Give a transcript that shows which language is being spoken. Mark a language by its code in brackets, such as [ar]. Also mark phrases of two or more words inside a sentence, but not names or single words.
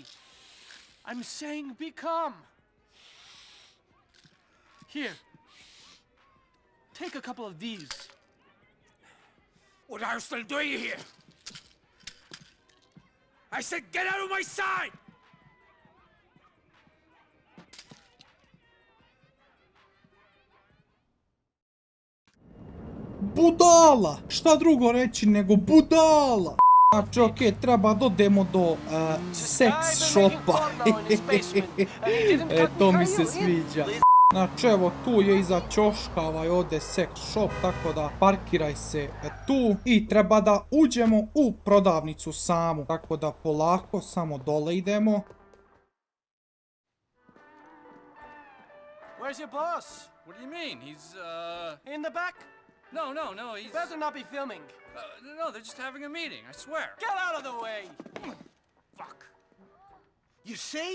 [en] I'm saying be calm. Here. Take a couple of these. What are you still doing here? I said get out of my sight! [bs] Budala! Šta drugo reći nego budala? Znači, okej, treba dodemo do seks shopa. To mi se sviđa. Znači, evo, tu je iza ćoška ovaj ovdje seks shop, tako da parkiraj se tu. I treba da uđemo u prodavnicu samu. Tako da polako, samo dole idemo. [en] Where's your boss? What do you mean? He's, In the back? No, he's... Better not be filming. No, they're just having a meeting, I swear. Get out of the way! Fuck. You see?